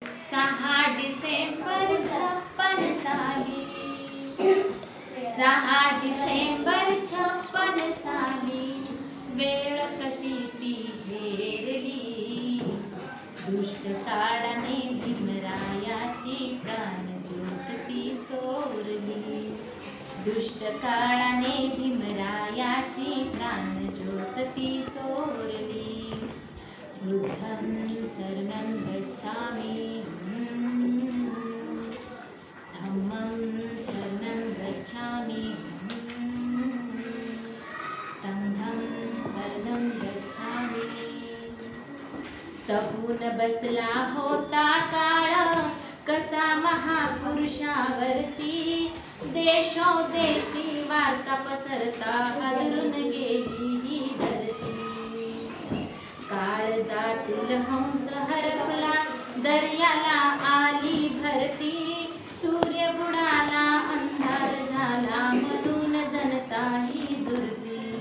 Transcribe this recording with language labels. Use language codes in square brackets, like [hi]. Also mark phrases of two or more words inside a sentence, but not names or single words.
[mr] 6 डिसेंबर 56 साली, 6 डिसेंबर 56 साली वेळ कशी ती हेरली, दुष्ट काळाने भीमरायाची प्राणज्योत ती चोरली, दुष्ट काळाने भीमरायाची प्राणज्योत ती चोरली. [pi] बुद्धं शरणं गच्छामि, धम्मं शरणं गच्छामि, संघं शरणं गच्छामि. [mr] तपून बसला होता काळ कसा महापुरुषावरती, देशोदेशी वार्ता पसरता हादरून गेली ही धरती. काळजातील हंस हरपला दर्याला आली भरती, सूर्य बुडाला अंधार झाला म्हणून जनता ही झुरती.